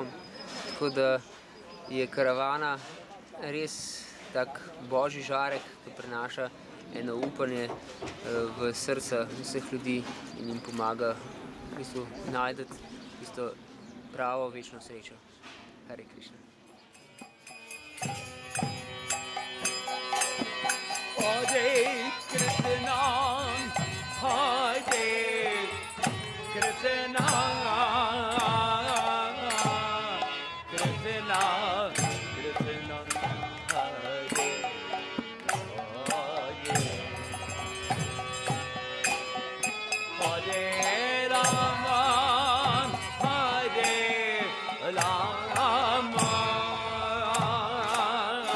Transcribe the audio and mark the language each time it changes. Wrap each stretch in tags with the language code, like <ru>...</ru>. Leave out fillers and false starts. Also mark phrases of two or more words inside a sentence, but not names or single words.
<sl>Tako da je karavana res tak božji žarek, ki prinaša eno upanje v srca vseh ljudi in jim pomaga v bistvu najti tisto pravo večno srečo.</sl> <sa>Hare Krishna. Hare Krishna, Hare Krishna, Krishna Krishna, Hare Hare Rama, Hare Rama,</sa>